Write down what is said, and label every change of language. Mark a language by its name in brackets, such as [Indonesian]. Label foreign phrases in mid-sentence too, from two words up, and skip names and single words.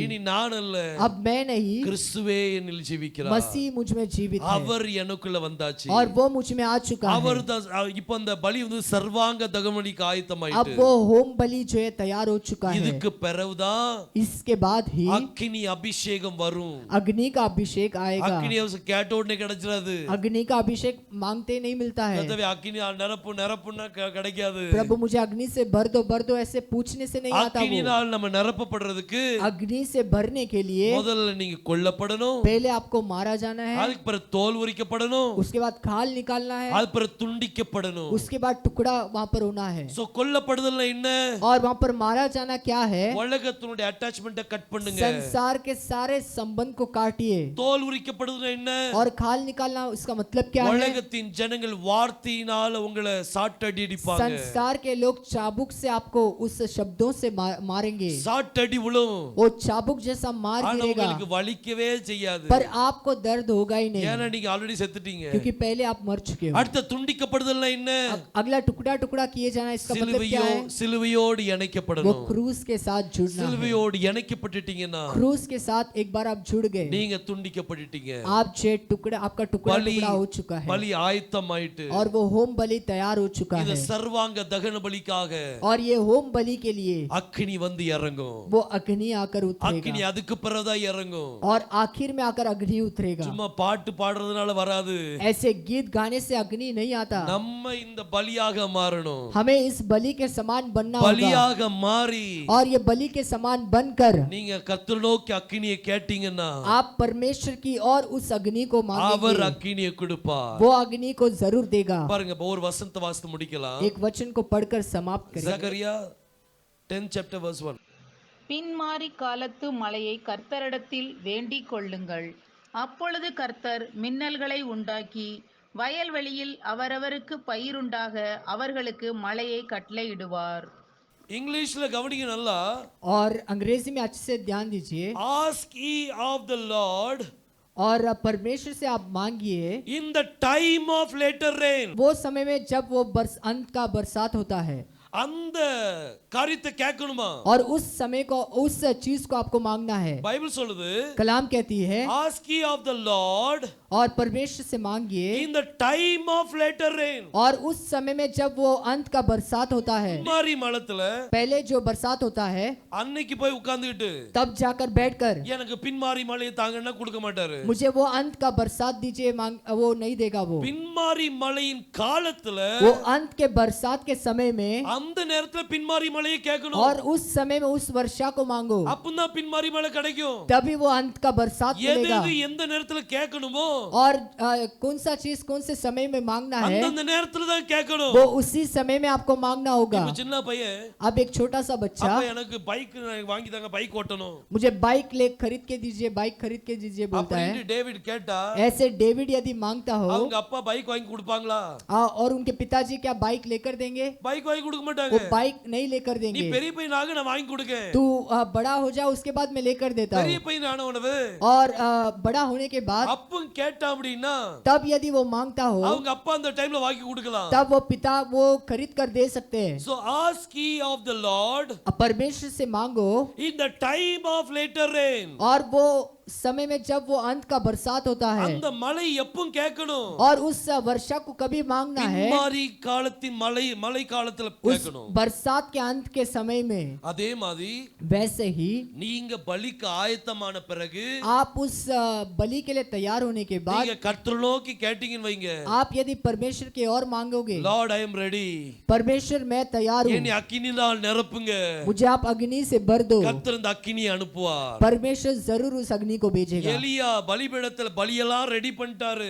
[Tamil] இனி நான் அல்ல, [Hindi] अब मैं नहीं, [Tamil] கிறிஸ்துவே என்னில் ஜீவிக்கிறார். [Hindi] मसीह मुझ में जीवित है। [Tamil] அவர் எனக்குள்ள வந்தாச்சு. [Hindi] और वो मुझ में आ चुका है। [Tamil] அவர் இப்ப அந்த பலி வந்து சர்வாங்க தகனபலிக்கு ஆயத்தமாயிட்டு. [Hindi] अब वो होम बलि जो है तैयार हो चुका है। [Tamil] இதுக்கு பிறகுதான் [Hindi] इसके बाद ही [Tamil] அக்கினி அபிஷேகம் வரும். [Hindi] अग्नि का अभिषेक आएगा। [Tamil] அக்கினி கேட்ட உடனே கிடைச்சிராது. [Hindi] अग्नि का अभिषेक मांगते नहीं मिलता है। [Tamil] கர்த்தாவே அக்கினி நிரப்புன்னா கிடைக்காது. [Hindi] प्रभु मुझे अग्नि से भर दो ऐसे पूछने से नहीं आता वो। [Tamil] அக்கினியால் நம்ம நிரப்பப்படுறதுக்கு [Hindi] अग्नि से भरने के लिए [Tamil] முதல்ல நீங்க கொல்லப்படணும். [Hindi] पहले आपको मारा जाना है। [Tamil] அதுக்கு பிறகு தோல் உரிக்கப்படணும். [Hindi] उसके बाद खाल निकालना है। [Tamil] அது பிறகு துண்டிக்கப்படணும். [Hindi] उसके बाद टुकड़ा वहाँ पर होना है। [Tamil] சோ கொல்லப்படுதல்னா என்ன? [Hindi] और वहाँ पर मारा जाना क्या है? [Tamil] உலகத்தினுடைய [English] attachment cut [Tamil] பண்ணுங்க. [Hindi] संसार के सारे संबंध को काटिए। [Tamil] தோல் உரிக்கப்படுதல்னா என்ன? [Hindi] और खाल निकालना उसका मतलब क्या है? [Tamil] உலகத்தின் ஜனங்கள் வார்த்தையினால உங்களை சாட்டடி அடிப்பாங்க. [Hindi] संसार के लोग चाबुक से आपको उस शब्दों से मारेंगे। [Tamil] சாட்டடி விழும். [Hindi] वो चाबुक जैसा मार [Tamil] ஆனா [Hindi] गिरेगा, [Tamil] உங்களுக்கு வலிக்கவே செய்யாது. [Hindi] पर आपको दर्द होगा ही नहीं, [Tamil] ஏன்னா நீங்க ஆல்ரெடி செத்துட்டீங்க. [Hindi] क्योंकि पहले आप मर चुके हो। [Tamil] அடுத்த துண்டிக்கப்படுதல்னா என்ன? [Hindi] अगला टुकड़ा टुकड़ा किए जाना, इसका मतलब क्या है? [Tamil] சிலுவையோடு [Hindi] वो [Tamil] இணைக்கப்படணும். [Hindi] क्रूस के साथ जुड़ना है। [Tamil] சிலுவையோடு இணைக்கப்பட்டுட்டீங்கன்னா [Hindi] क्रूस के साथ एक बार आप जुड़ गए, [Tamil] நீங்க துண்டிக்கப்பட்டுட்டீங்க. [Hindi] आप जे टुकड़ा आपका टुकड़ा [Tamil] பலி [Hindi] टुकड़ा हो चुका है। [Tamil] பலி ஆயத்தமாயிட்டு. [Hindi] और वो होम बलि तैयार हो चुका [Tamil] இது [Hindi] है। [Tamil] சர்வாங்க தகன பலிக்காக [Hindi] और ये होम बलि के लिए [Tamil] அக்கினி வந்து இறங்கும். [Hindi] वो अग्नि आकर [Tamil] அக்கினி [Hindi] उतरेगा। [Tamil] அதுக்கு பிறகுதான் இறங்கும். [Hindi] और आखिर में आकर अग्नि उतरेगा। [Tamil] சும்மா பாட்டு பாடுறதுனால வராது. [Hindi] ऐसे गीत गाने से अग्नि नहीं आता। [Tamil] நம்ம இந்த பலியாக மாறணும். [Hindi] हमें इस बलि के समान बनना होगा। [Tamil] பலியாக மாறி [Hindi] और ये बलि के समान बनकर [Tamil] நீங்க கர்த்தரை நோக்கி அக்கினியை கேட்டீங்கன்னா [Hindi] आप परमेश्वर की और उस अग्नि को [Tamil] அவர் [Hindi] मांगेंगे, [Tamil] அக்கினியை கொடுப்பார். [Hindi] वो अग्नि को जरूर देगा। [Tamil] பாருங்க ஒரு வசனத்தை வாசித்து முடிக்கலாம். [Hindi] एक वचन को पढ़कर समाप्त करें। [English] ஜகரியா 10 chapter verse 1. [Tamil] பின்மாரி காலத்து மழையை கர்த்தரிடத்தில் வேண்டிக் கொள்ளுங்கள். அப்பொழுது கர்த்தர் மின்னல்களை உண்டாக்கி வயல்வெளியில் அவரவருக்கு பயிருண்டாக அவர்களுக்கு மழையை கட்டளையிடுவார். இங்கிலீஷ்ல கவனிங்க நல்லா. [Hindi] और अंग्रेजी में अच्छे से ध्यान दीजिए। [English] Ask ye of the Lord [Hindi] और परमेश्वर से आप मांगिए [English] in the time of later rain. [Hindi] वो समय में जब वो अंत का बरसात होता है, [Tamil] அந்த காரியத்தை கேட்கணுமா? [Hindi] और उस समय को, उस चीज को आपको मांगना है। [Tamil] பைபிள் சொல்லுது, [Hindi] कलाम कहती है [English] ask ye of the Lord [Hindi] और परमेश्वर से मांगिए [English] in the time of later rain. [Hindi] और उस समय में जब वो अंत का बरसात होता है। [Tamil] பின்மாரி மலத்துல [Hindi] पहले जो बरसात होता है [Tamil] அன்னைக்கு போய் உட்கார்ந்துகிட்டு [Hindi] तब जाकर बैठकर [Tamil] எனக்கு பின்மாரி மழையை தாங்கன்னா கொடுக்க மாட்டாரு. [Hindi] मुझे वो अंत का बरसात दीजिए, वो नहीं देगा। वो [Tamil] பின்மாரி மழையின் காலத்துல [Hindi] वो अंत के बरसात के समय में [Tamil] அந்த நேரத்துல பின்மாரி மழையை கேட்கணும். [Hindi] और उस समय में उस वर्षा को मांगो, [Tamil] அப்பதான் பின்மாரி மழை கிடைக்கும். [Hindi] तभी वो अंत का बरसात [Tamil] எது [Hindi] मिलेगा। [Tamil] எது எந்த நேரத்துல கேட்கணுமோ [Hindi] और कौन सा चीज कौन से समय में मांगना है, [Tamil] அந்த நேரத்துல தான் கேட்கணும். [Hindi] वो उसी समय में आपको मांगना होगा। [Tamil] இப்ப சின்ன பையன், [Hindi] अब एक छोटा सा बच्चा, [Tamil] அப்ப எனக்கு பைக் வாங்கி தாங்க, பைக் ஓட்டணும் [Hindi] मुझे बाइक खरीद के दीजिए, बाइक खरीद के दीजिए बोलता है। [Tamil] அப்படின்னு டேவிட் கேட்டா [Hindi] ऐसे डेविड यदि मांगता हो, [Tamil] அவங்க அப்பா பைக் வாங்கி கொடுப்பாங்களா? [Hindi] और उनके पिताजी क्या बाइक लेकर देंगे? [Tamil] பைக் வாங்கி கொடுக்க [Hindi] वो [Tamil] மாட்டாங்க. [Hindi] बाइक नहीं लेकर [Tamil] நீ [Hindi] देंगे। [Tamil] பெரிய பையனாக நான் வாங்கி கொடுக்கேன். [Hindi] तू बड़ा हो जा, उसके बाद मैं लेकर देता [Tamil] பெரிய [Hindi] हूँ। [Tamil] பையனான உணவு [Hindi] और बड़ा होने के बाद [Tamil] அப்ப கேட்டா அப்படின்னா [Hindi] तब यदि वो मांगता हो, [Tamil] அவங்க அப்பா அந்த டைம்ல வாங்கி கொடுக்கலாம். [Hindi] तब वो पिता वो खरीद कर दे सकते हैं। [English] So ask ye of the Lord [Hindi] परमेश्वर से मांगो [English] in the time of later rain. [Hindi] और वो समय में जब वो अंत का बरसात होता है, [Tamil] அந்த மழை எப்பவும் கேட்கணும். [Hindi] और उस वर्षा को कभी मांगना है [Tamil] பின்மாரி காலத்தின் மழை காலத்துல [Hindi] उस [Tamil] கேட்கணும். [Hindi] बरसात के अंत के समय में। [Tamil] அதே மாதிரி [Hindi] वैसे ही [Tamil] நீங்க பலிக்கு ஆயத்தமான பிறகு [Hindi] आप उस बलि के लिए तैयार होने के बाद [Tamil] நீங்க கர்த்தரை நோக்கி கேட்டீங்கன்னு வைங்க, [Hindi] आप यदि परमेश्वर की ओर मांगोगे, [English] Lord I am ready, [Hindi] परमेश्वर मैं तैयार हूँ, [Tamil] என்னை அக்கினியால் நிரப்புங்க, [Hindi] मुझे आप अग्नि से भर दो, [Tamil] கர்த்தர் அந்த அக்கினியை அனுப்புவார். [Hindi] परमेश्वर जरूर उस अग्नि को भेजेगा। [Tamil] எலியா பலிபீடத்துல பலியெல்லாம் ரெடி பண்ணிட்டாரு.